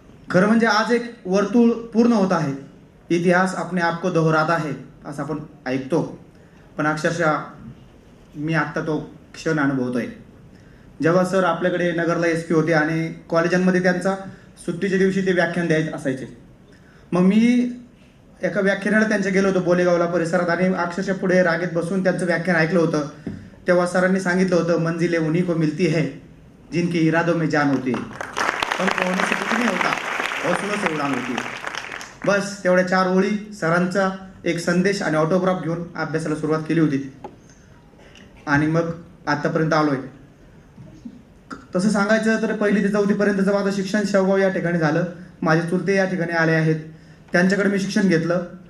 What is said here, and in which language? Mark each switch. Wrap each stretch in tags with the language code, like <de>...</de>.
<mr>खरं म्हणजे आज एक वर्तुळ पूर्ण होत आहे.</mr> <hi>इतिहास अपने आप को दोहराता है</hi> <mr>असं आपण ऐकतो, पण अक्षरशः मी आत्ता तो क्षण अनुभवतोय. जेव्हा सर आपल्याकडे नगरला SP होते आणि कॉलेजांमध्ये त्यांचा सुट्टीच्या दिवशी ते व्याख्यान द्यायचे असायचे. मग मी एका व्याख्यानाला त्यांच्या गेलो होतो बोलेगावला परिसरात आणि अक्षरशः पुढे रागेत बसून त्यांचं व्याख्यान ऐकलं होतं. तेव्हा सरांनी सांगितलं होतं,</mr> <hi>मंजिलें उन्हीं को मिलती है जिनके इरादों में जान होती है, पण होने से कुछ नहीं होता, हौसलों से उड़ान होती है.</hi> <mr>बस तेवढ्या 4 ओळी सरांचा एक संदेश आणि ऑटोग्राफ घेऊन अभ्यासाला सुरुवात केली होती आणि मग आत्तापर्यंत आलोय. तसं सांगायचं तर 1ली ते 4थी पर्यंतचं माझं शिक्षण शेवगाव या ठिकाणी झालं. माझे चुलते या ठिकाणी आले आहेत, त्यांच्याकडे मी शिक्षण घेतलं.</mr>